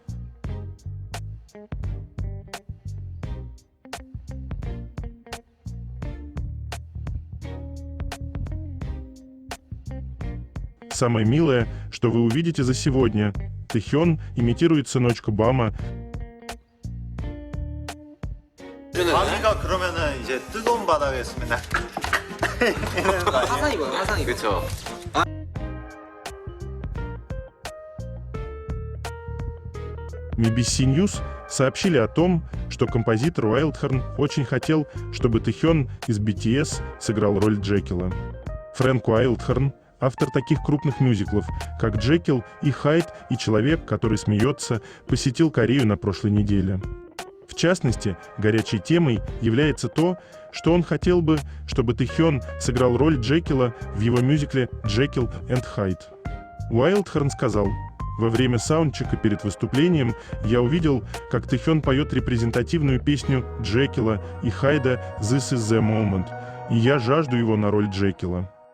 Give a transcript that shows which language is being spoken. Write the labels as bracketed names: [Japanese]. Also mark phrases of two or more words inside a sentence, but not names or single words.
[Russian] Самое милое, что вы увидите за сегодня. Тэхён имитирует сыночка Бама. [Korean] 바위가 그러면은 이제 뜨거운 바닥에 있으면 화산이고요, 화산이고. 그렇죠. [Russian] BBC News сообщили о том, что композитор Уайлдхорн очень хотел, чтобы Тэхён из BTS сыграл роль Джекила. Фрэнк Уайлдхорн — автор таких крупных мюзиклов, как «Джекил» и «Хайд» и «Человек, который смеется», посетил Корею на прошлой неделе. В частности, горячей темой является то, что он хотел бы, чтобы Тэхён сыграл роль Джекила в его мюзикле «Джекил энд Хайд». Уайлдхорн сказал: «Во время саундчека перед выступлением я увидел, как Тэхён поет репрезентативную песню Джекила и Хайда [English] «This is the moment», [Russian] и я жажду его на роль Джекила».